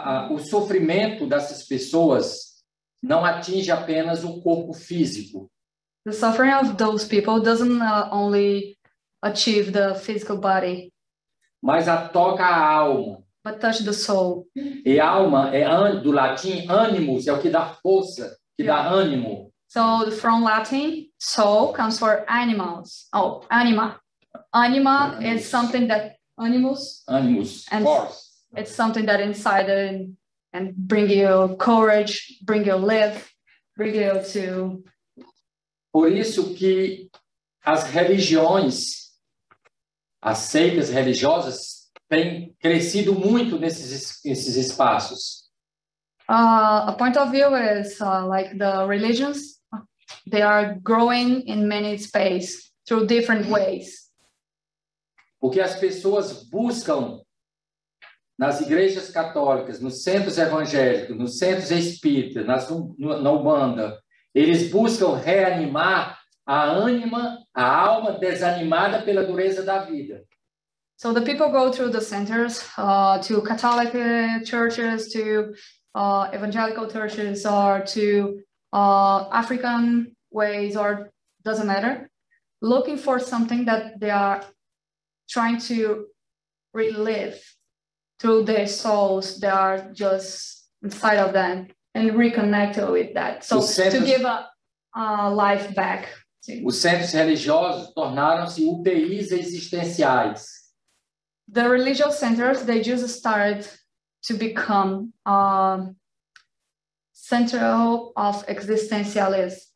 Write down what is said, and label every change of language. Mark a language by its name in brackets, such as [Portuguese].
[Portuguese] O sofrimento dessas pessoas não atinge apenas o corpo físico. [English] The suffering of those people doesn't only achieve the physical body, [Portuguese] mas toca a alma. [English] But touch the soul. [Portuguese] E alma é do latim animus, é o que dá força, que dá ânimo. [English] So from Latin, soul comes for animals. Oh, anima. Anima is something that animus. Animus, and force. It's something that inside and bring you courage, bring you live, bring you to. [Portuguese] Por isso que as religiões, as seitas religiosas têm crescido muito nesses espaços. [English] A point of view is like the religions, they are growing in many spaces through different ways. [Portuguese] Porque as pessoas buscam nas igrejas católicas, nos centros evangélicos, nos centros espíritas, na Umbanda, eles buscam reanimar a alma desanimada pela dureza da vida. [English] So the people go through the centers, to Catholic churches, to evangelical churches, or to African ways, or doesn't matter, looking for something that they are trying to relive through their souls that are just inside of them and reconnect with that. So to give a life back. [Portuguese] Os centros religiosos tornaram-se UTIs existenciais. [English] The religious centers, they just started to become central of existentialism.